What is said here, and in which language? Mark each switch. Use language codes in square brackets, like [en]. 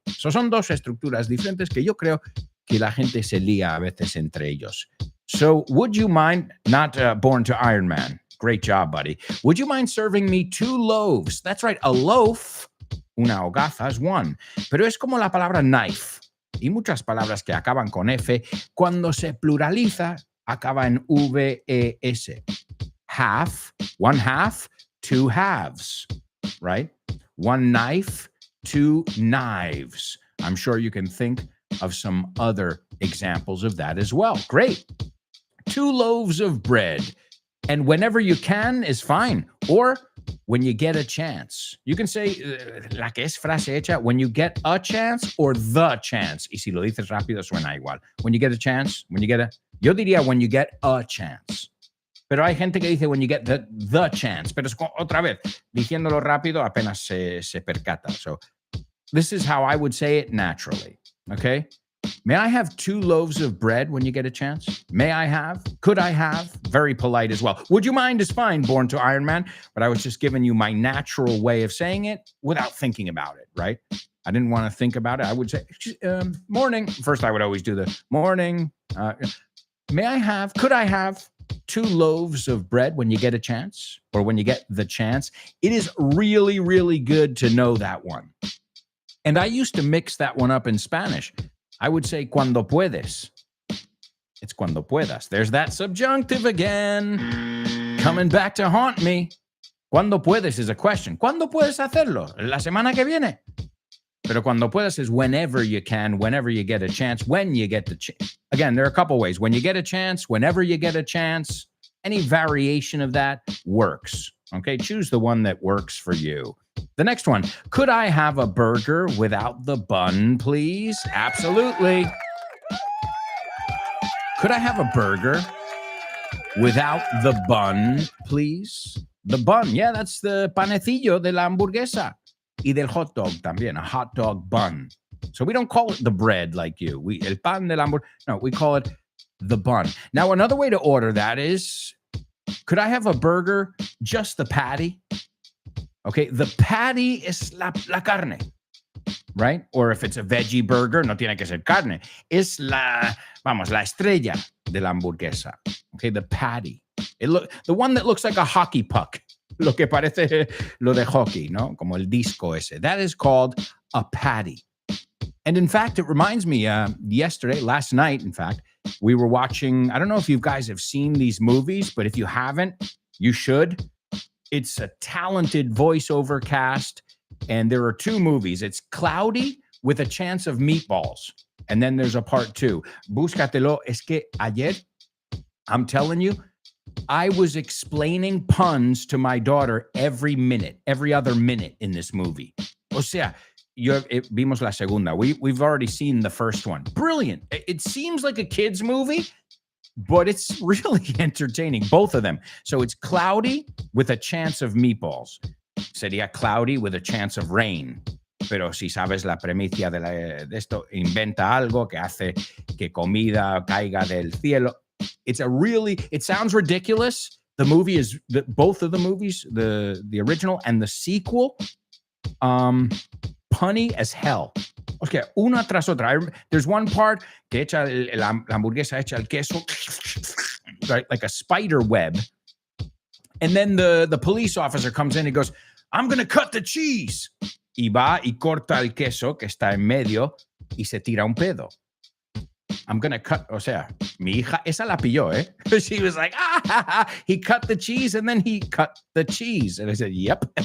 [es] So son dos estructuras diferentes que yo creo que la gente se lía a veces entre ellos. [en] So, would you mind, not Born to Iron Man. Great job, buddy. Would you mind serving me 2 loaves? That's right, a loaf, [es] una hogaza es [en] one. [es] Pero es como la palabra knife. Y muchas palabras que acaban con F, cuando se pluraliza, acaba en VES. [en] Half, 1 half, 2 halves, right? 1 knife, 2 knives. I'm sure you can think of some other examples of that as well. Great. 2 loaves of bread. And whenever you can is fine. Or when you get a chance. You can say, [es] la que es frase hecha, [en] when you get a chance or the chance. [es] Y si lo dices rápido suena igual. [en] When you get a chance, [es] yo diría [en] when you get a chance. [es] Pero hay gente que dice [en] when you get the chance. [es] Pero es otra vez, diciéndolo rápido apenas se percata. [en] So this is how I would say it naturally. Okay? May I have 2 loaves of bread when you get a chance? May I have? Could I have? Very polite as well. Would you mind is fine, Born to Iron Man. But I was just giving you my natural way of saying it without thinking about it, right? I didn't want to think about it. I would say, morning. First, I would always do the morning. May I have? Could I have 2 loaves of bread when you get a chance? Or when you get the chance? It is really, really good to know that one. And I used to mix that one up in Spanish. I would say [es] cuando puedes. [en] It's cuando puedas. There's that subjunctive again. Coming back to haunt me. [es] Cuando puedes [en] is a question. [es] ¿Cuándo puedes hacerlo? ¿La semana que viene? Pero cuando puedas [en] is whenever you can, whenever you get a chance, when you get the chance. Again, there are a couple ways. When you get a chance, whenever you get a chance, any variation of that works. Okay, choose the one that works for you. The next one, could I have a burger without the bun, please? Absolutely. Could I have a burger without the bun, please? The bun, yeah, that's the [es] panecillo de la hamburguesa. Y del hot dog también, [en] a hot dog bun. So we don't call it the bread like you. [es] El pan de la hamburguesa. [en] No, we call it the bun. Now, another way to order that is, could I have a burger, just the patty? Okay, the patty is la carne, right? Or if it's a veggie burger, [es] no tiene que ser carne. Es la estrella de la hamburguesa. [en] Okay, the patty. The one that looks like a hockey puck. [es] Lo que parece lo de hockey, ¿no? Como el disco ese. [en] That is called a patty. And in fact, it reminds me, last night, in fact, we were watching, I don't know if you guys have seen these movies, but if you haven't, you should. It's a talented voiceover cast, and there are two movies. It's Cloudy with a Chance of Meatballs, and then there's a part 2. [es] Búscatelo. Es que ayer, [en] I'm telling you, I was explaining puns to my daughter every other minute in this movie. [es] O sea, vimos la segunda. [en] We've already seen the first one. Brilliant. It seems like a kid's movie, but it's really entertaining, both of them. So it's Cloudy with a Chance of Meatballs. Sería Cloudy with a Chance of Rain. [es] Pero si sabes la premisa de esto, inventa algo que hace que comida caiga del cielo. [en] It sounds ridiculous. The movie is, both of the movies, the original and the sequel, punny as hell. [es] Okay, una tras otra. [en] There's one part [es] que echa la hamburguesa, echa el queso, [en] right, like a spider web. And then the police officer comes in and goes, I'm going to cut the cheese. [es] Y va y corta el queso que está en medio y se tira un pedo. [en] I'm going to cut, [es] o sea, mi hija, esa la pilló, eh? [en] She was like, he cut the cheese and then he cut the cheese. And I said, yep.